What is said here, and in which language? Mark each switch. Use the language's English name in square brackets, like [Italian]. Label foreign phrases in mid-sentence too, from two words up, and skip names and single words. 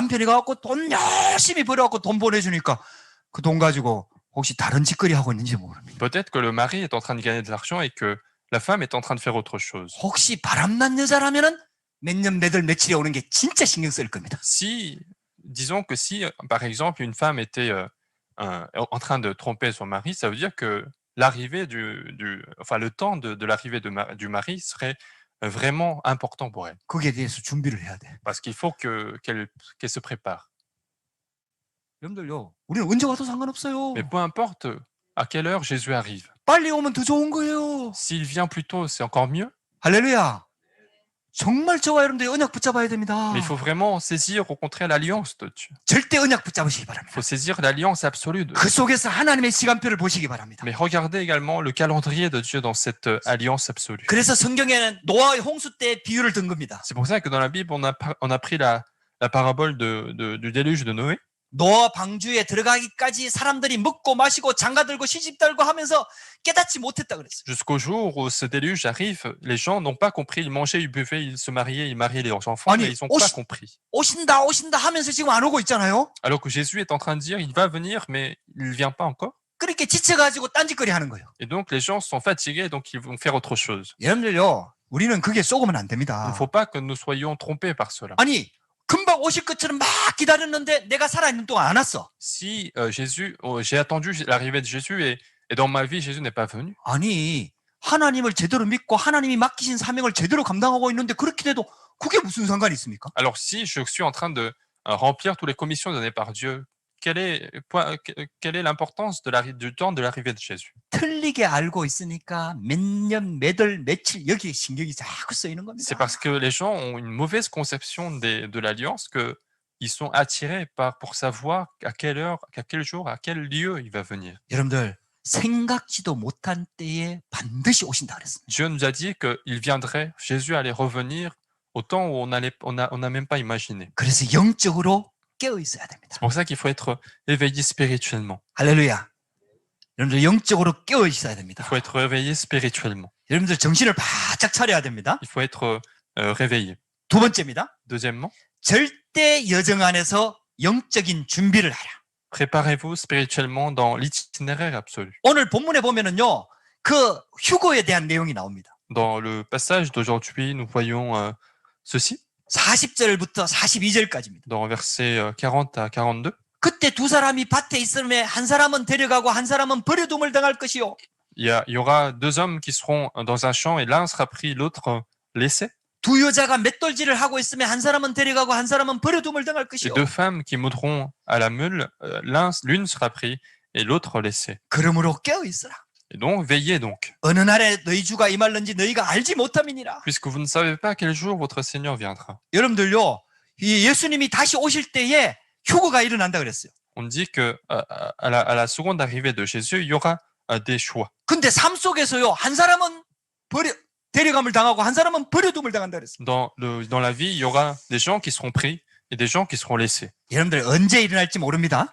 [Korean] 남편이 가갖고 돈 열심히 벌어갖고 돈 보내주니까 그 돈 가지고 혹시 다른 짓거리 하고 있는지 모릅니다. [French] Peut-être que le mari est en train de gagner de l'argent et que la femme est en train de faire autre chose. [Korean] 혹시 바람난 여자라면은 몇 년, 몇 월, 며칠에 오는 게 진짜 신경 쓸 겁니다. [French] Si, disons que si, par exemple, une femme était en train de tromper son mari, ça veut dire que l'arrivée enfin le temps de l'arrivée du mari serait vraiment important pour elle. [Korean] 거기에 대해서 준비를 해야 돼. [French] Parce qu'il faut qu'elle se prépare. [Korean] 여러분들요, 우리는 언제 와도 상관없어요. [French] Mais peu importe à quelle heure Jésus arrive. [Korean] 빨리 오면 더 좋은 거예요. [French] S'il vient plus tôt, c'est encore mieux. [Korean] 할렐루야. 정말 저와 여러분들이 언약 붙잡아야 됩니다. [French] Mais il faut vraiment saisir au contraire l'alliance de Dieu. [Korean] 절대 언약 붙잡으시기 [French] Il [Korean] 바랍니다. [French] faut saisir l'alliance absolue de Dieu. [Korean] 그 속에서 하나님의 시간표를 보시기 바랍니다. [French] Mais regardez également le calendrier de Dieu dans cette alliance absolue. [Korean] 그래서 성경에는 노아의 홍수 때 비유를 든 겁니다. [French] C'est pour ça que dans la Bible, on a pris la parabole du déluge de Noé. [Korean] 노아 방주에 들어가기까지 사람들이 먹고 마시고 장가들고 시집달고 하면서 깨닫지 못했다 그랬어요. [French] Jusqu'au jour où ce déluge arrive, les gens n'ont pas compris. Ils mangeaient, ils buvaient, ils se mariaient, ils mariaient leurs enfants, [Korean] 아니, [French] mais ils n'ont pas compris. [Korean] 오신다 오신다 하면서 지금 안 오고 있잖아요. [French] Alors que Jésus est en train de dire, il va venir, mais il ne vient pas encore. [Korean] 그렇게 지쳐가지고 딴짓거리 하는 거예요. [French] Et donc, les gens sont fatigués, donc ils vont faire autre chose. [Korean] 여러분들요, 우리는 그게 속으면 안 [French] Il [Korean] 됩니다. [French] ne faut pas que nous soyons trompés par cela. [Korean] 아니, 금방 오실 것처럼 막 기다렸는데 내가 살아있는 동안 안 왔어. [French] Si j'ai attendu l'arrivée de Jésus et dans ma vie, Jésus n'est pas venu. [Korean] 아니, 하나님을 제대로 믿고 하나님이 맡기신 사명을 제대로 감당하고 있는데 그렇게 돼도 그게 무슨 상관이 있습니까? [French] Alors, si je suis en train de remplir toutes les commissions données par Dieu, quelle est l'importance du temps de l'arrivée de Jésus? [Korean] 틀리게 알고 있으니까 몇 년, 몇 월, 며칠 여기에 신경이 자꾸 쓰이는 겁니다. [French] C'est parce que les gens ont une mauvaise conception de l'alliance qu'ils sont attirés pour savoir à quelle heure, à quel jour, à quel lieu il va venir. [Korean] 여러분들 생각지도 못한 때에 반드시 오신다 그랬습니다. [French] Dieu nous a dit qu'il viendrait, Jésus allait revenir au temps où on n'a même pas imaginé. [Korean] 그래서 영적으로 깨어 있어야 됩니다. [French] C'est pour ça qu'il faut être éveillé spirituellement. [Korean] 할렐루야. 여러분들 영적으로 깨어 있어야 됩니다. [French] Il faut être réveillé spirituellement. [Korean] 여러분들 정신을 바짝 차려야 됩니다. [French] Il faut être réveillé. [Korean] 두 번째입니다. [French] Deuxièmement, [Korean] 절대 여정 안에서 영적인 준비를 하라. [French] préparez-vous spirituellement dans l'itinéraire absolu. [Korean] 오늘 본문에 보면은요, 그 휴거에 대한 내용이 나옵니다. [French] Dans le passage d'aujourd'hui, nous voyons ceci, [Korean] 40절부터 42절까지입니다. [French] dans versets 40 à 42. [Korean] 그때 두 사람이 밭에 있으면 한 사람은 데려가고 한 사람은 버려둠을 당할 것이요. [French] Il y aura deux hommes qui seront dans un champ et l'un sera pris, l'autre laissé. [Korean] 두 여자가 맷돌질을 하고 있으면 한 사람은 데려가고 한 사람은 버려둠을 당할 [French] Et [Korean] 것이요. [French] deux femmes qui moudront à la meule, l'une sera prise et l'autre laissée. [Korean] 그러므로 깨어 있으라. [French] Et donc, veillez donc, [Korean] 어느 날에 너희 주가 임할는지 너희가 알지 못함이니라. [French] puisque vous ne savez pas quel jour votre Seigneur viendra. [Korean] 여러분들요, 이 예수님이 다시 오실 때에 휴거가 일어난다 그랬어요. [French] On dit que à la seconde arrivée de Jésus, il y aura des choix. [Korean] 근데 삶 속에서요, 한 사람은 데려감을 당하고 한 사람은 버려둠을 당한다 그랬어요. [French] Dans la vie, il y aura des gens qui seront pris et des gens qui seront laissés. [Korean] 여러분들 언제 일어날지 모릅니다.